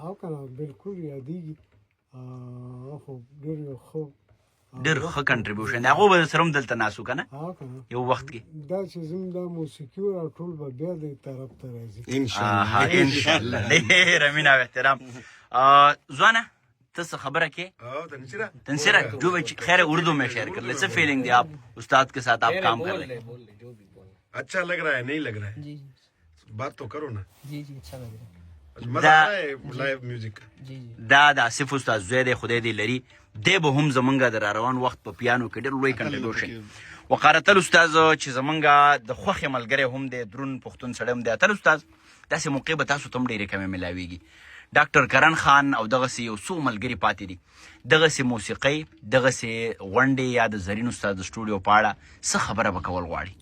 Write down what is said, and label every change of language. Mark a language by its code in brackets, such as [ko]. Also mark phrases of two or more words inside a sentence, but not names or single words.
[ps] او که نه بلکل یادېږي. خو ډېر یو ښه ډېر ښه کنټریبیوشن دی. هغو به سره هم دلته ناست وو که نه یو وخت کې. دا چې زموږ دا موسیقي وه ټول به بیا دې طرف ته راځي انشاءالله. ډېره مینه او احترام. ځوانه ته څه خبره کې تنسیرہ جو خیر [ur] اردو میں شیئر کر لے. [ps] څه فیلنگ دی [ur] آپ استاد کے ساتھ آپ کام کر رہے ہیں؟ اچھا لگ رہا ہے نہیں لگ رہا ہے؟ جی بات تو کرو نا. جی جی اچھا لگ رہا ہے. مزه آئے [en] live music. [ps] دا د آصف استاد زوی دی، خدای دې لري. دی به هم زمونږ د راروان وخت په پیانو کې ډېر لوی کنټریبیوشن. وقار اتل استاد چې زمونږ د خوښې ملګری هم دی، درون پښتون سړی هم دی. اتل استاد داسې موقع به تاسو ته هم ډېرې کمې میلاویږي. ډاکټر کرن خان او دغسې یو څو ملګري پاتې دي، دغسې موسیقۍ دغسې غونډې یا د زرین استاد د سټوډیو په اړه څه خبره به کول غواړي؟